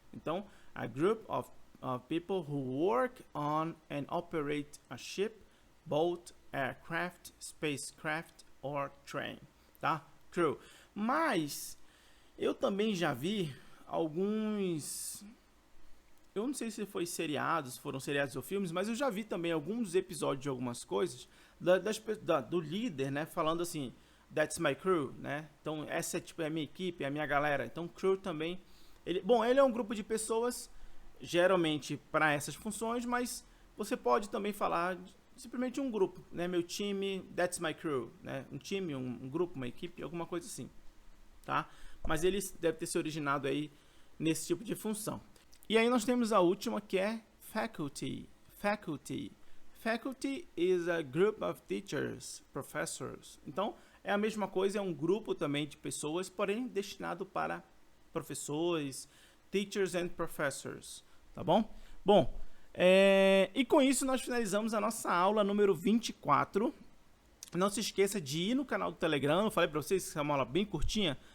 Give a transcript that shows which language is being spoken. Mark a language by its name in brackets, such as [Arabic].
[English] Então, a group of people who work on and operate a ship, boat, aircraft, spacecraft or train. [Portuguese] Tá? Crew. Mas eu também já vi alguns, eu não sei se foram seriados ou filmes, mas eu já vi também alguns episódios de algumas coisas do líder, né, falando assim, [English] that's my crew, [Portuguese] né? Então essa é a minha equipe, é a minha galera. Então crew também, ele é um grupo de pessoas, geralmente para essas funções, mas você pode também falar simplesmente um grupo, né? Meu time, [English] that's my crew, [Portuguese] né? Um time, um grupo, uma equipe, alguma coisa assim, tá? Mas ele deve ter se originado aí nesse tipo de função. E aí nós temos a última, que é faculty. [English] Faculty is a group of teachers, professors. [Portuguese] Então, é a mesma coisa, é um grupo também de pessoas, porém destinado para professores, [English] teachers and professors, [Portuguese] tá bom? Bom, e com isso nós finalizamos a nossa aula número 24. Não se esqueça de ir no canal do Telegram, eu falei para vocês que é uma aula bem curtinha.